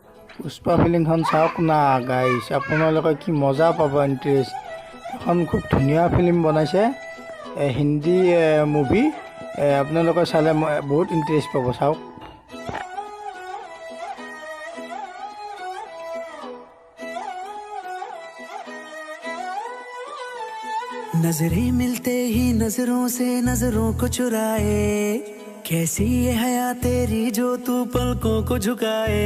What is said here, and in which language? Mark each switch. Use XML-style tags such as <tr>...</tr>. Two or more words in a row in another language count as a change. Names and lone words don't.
<as>পুষ্পা ফিল্মখন চাওক না গাইছ, আপোনালোকে কি মজা পাব। ইণ্টাৰেষ্ট এখন খুব ধুনীয়া ফিল্ম বনাইছে, হিন্দী মুভি। আপোনালোকে চালে বহুত ইণ্টাৰেষ্ট পাব, চাওক।</as> <hi>नजरें मिलते ही नजरों से नजरों को चुराए, कैसी ये हया तेरी जो तू पलकों को झुकाए।</hi>